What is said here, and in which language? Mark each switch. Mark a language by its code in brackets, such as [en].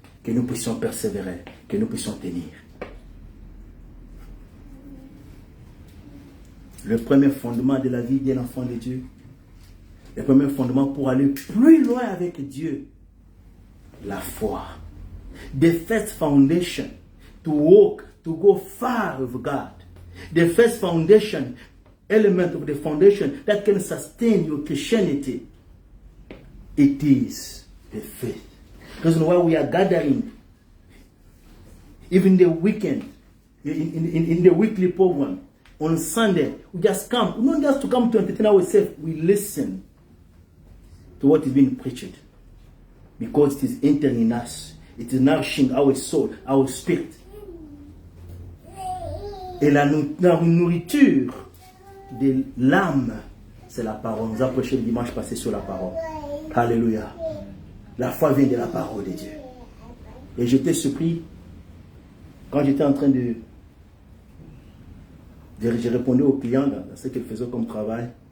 [fr] Que nous puissions persévérer, que nous puissions tenir. Le premier fondement de la vie d'un enfant de Dieu, le premier fondement pour aller plus loin avec Dieu, la foi. [en] The first foundation to walk, to go far with God. The first foundation, element of the foundation that can sustain your Christianity, it is the faith. That's why we are gathering, even the weekend, in the weekly program, on Sunday, we just come, not just to come to entertain ourselves, we listen to what is being preached. Because it is entering in us. It is nourishing our soul, our spirit. [fr] Et la nourriture de l'âme, c'est la parole. Nous avons prêché le dimanche passé sur la parole. Alléluia. La foi vient de la parole de Dieu. Et j'étais surpris quand j'étais en train de j'ai répondu aux clients dans ce qu'ils faisaient comme travail.